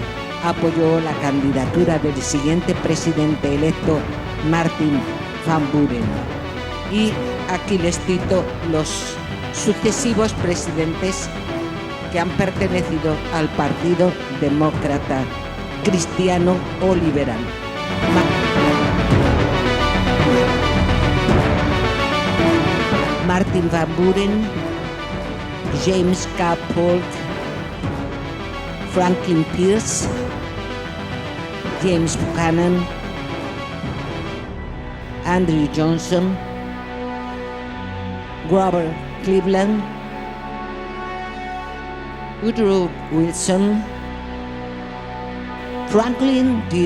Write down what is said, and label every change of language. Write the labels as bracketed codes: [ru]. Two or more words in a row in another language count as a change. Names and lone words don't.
[es] Apoyó la candidatura del siguiente presidente electo, Martin Van Buren. Y aquí les cito los sucesivos presidentes que han pertenecido al Partido Demócrata Cristiano o Liberal. Martin Van Buren, James K. Polk, Franklin Pierce, James Buchanan, Andrew Johnson, Grover Cleveland, Woodrow Wilson, Franklin D.